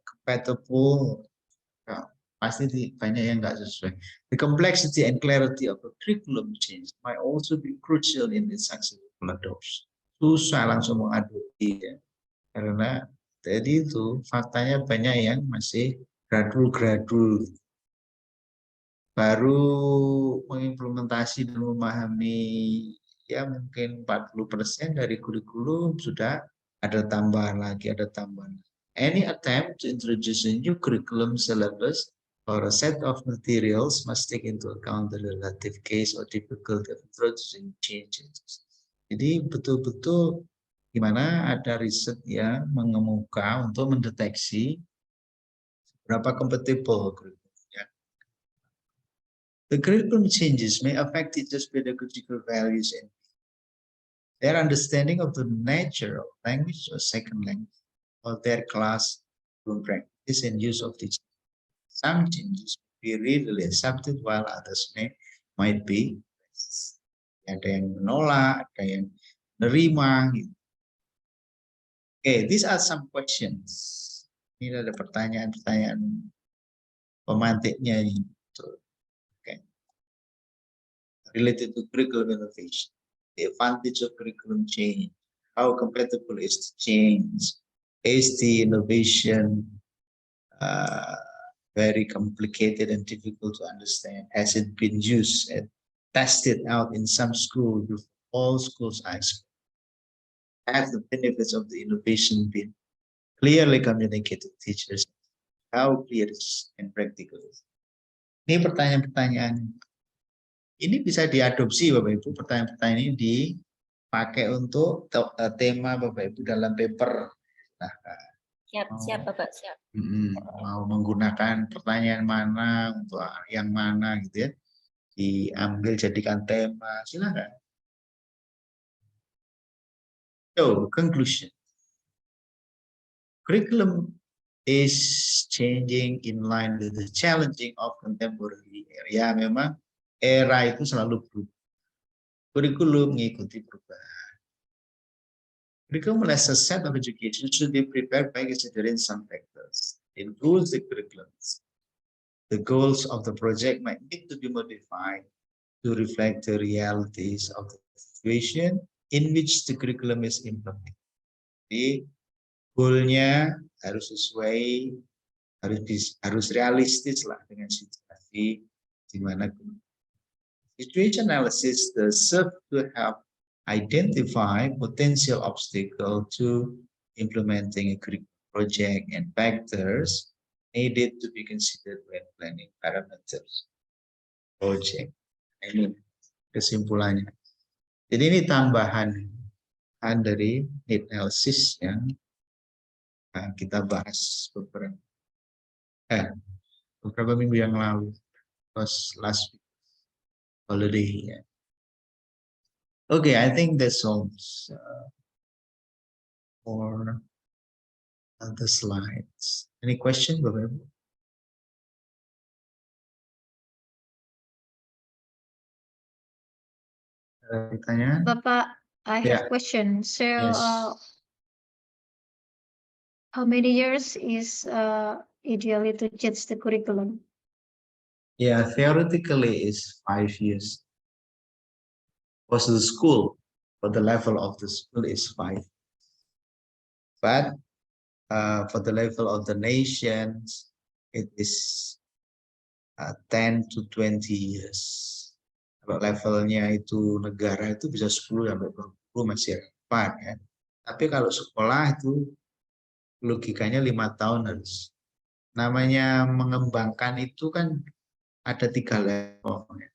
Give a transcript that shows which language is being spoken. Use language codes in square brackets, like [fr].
[id] Compatible pasti banyak yang nggak sesuai. [en] The complexity and clarity of the curriculum change might also be crucial in its successful adoption. [id] Susah langsung mengadopsi ya. Karena tadi itu faktanya banyak yang masih gradul-gradul. Baru mengimplementasi dan memahami ya mungkin 40% dari kurikulum sudah ada tambahan lagi, ada tambahan. [en] Any attempt to introduce a new curriculum syllabus or a set of materials must take into account the relative case or difficulty of introducing changes. [id] Jadi betul-betul gimana ada riset yang mengemuka untuk mendeteksi berapa compatible kurikulumnya. [en] The curriculum changes may affect teachers' pedagogical values and their understanding of the nature of language or second language or their class practice and use of teaching. Some changes be readily accepted while others might be [id] ada yang menolak, ada yang menerima. Gitu. [en] Okay, these are some questions. [id] Ini ada pertanyaan-pertanyaan pemantiknya ini. [en] Okay. Related to curriculum innovation, the advantage of curriculum change, how compatible is the change, is the innovation very complicated and difficult to understand? Has it been used and tested out in some schools? All schools are exposed. Have the benefits of the innovation been clearly communicated to teachers? How clear is and practical is? [id] Ini pertanyaan-pertanyaan. Ini bisa diadopsi Bapak Ibu. Pertanyaan-pertanyaan ini dipakai untuk tema Bapak Ibu dalam paper Siap, siap Bapak, siap. Mau menggunakan pertanyaan mana untuk yang mana gitu ya, diambil jadikan tema, silakan. [en] So, conclusion. Curriculum is changing in line with the challenging of contemporary era. [id] Ya, memang era itu selalu berubah. Kurikulum mengikuti perubahan. [en] Curriculum as a set of education should be prepared by considering some factors. Includes the curriculums. The goals of the project might need to be modified to reflect the realities of the situation in which the curriculum is implemented. [id] Jadi, goalnya harus sesuai, harus realistis lah dengan situasi di mana [en] situation analysis serve to help identify potential obstacle to implementing a curriculum project and factors needed to be considered when planning parameters project. [id] Ini kesimpulannya. Jadi ini tambahan dari need analysis yang kita bahas beberapa minggu yang lalu, [en] last week holiday. Okay, I think that's all for the slides. Any question, Bapak Ibu? [id] Pertanyaan? [en] Bapak, I have Yeah. question. So, Yes. how many years is ideally to change the curriculum? Yeah, theoretically is 5 years. For the school, for the level of the school is 5. But for the level of the nations, it is 10 to 20 years. [id] Kalau levelnya itu negara itu bisa 10 sampai 20 masih relevan ya. Tapi kalau sekolah itu logikanya 5 tahun harus. Namanya mengembangkan itu kan ada 3 level.